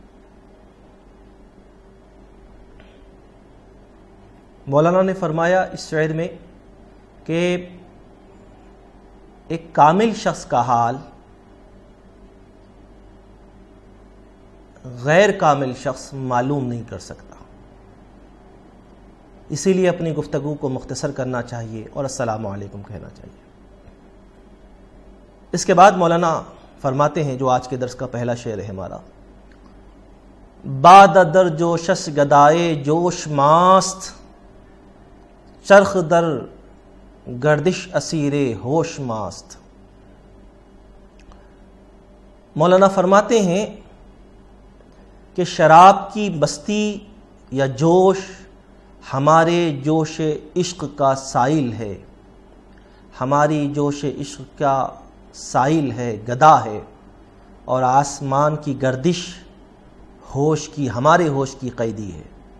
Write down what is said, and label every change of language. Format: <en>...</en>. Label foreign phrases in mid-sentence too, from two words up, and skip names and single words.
<ur>مولانا نے فرمایا اس شعر میں کہ ایک کامل شخص کا حال غیر کامل شخص معلوم نہیں کر سکتا، اسی لیے اپنی گفتگو کو مختصر کرنا چاہیے اور</ur> <ar>السلام علیکم</ar> <ur>کہنا چاہیے۔ اس کے بعد مولانا فرماتے ہیں جو آج کے درس کا پہلا شعر ہے ہمارا:</ur> <fa>باد در جوشش گدائے جوش ماست، چرخ در گردش اسیر ہوش ماست۔</fa> <ur>مولانا فرماتے ہیں کہ شراب کی مستی یا جوش ہمارے جوش عشق کا سائل ہے، ہماری جوش عشق کا سائل ہے، گدا ہے، اور آسمان کی گردش ہوش کی، ہمارے ہوش کی قیدی ہے۔</ur>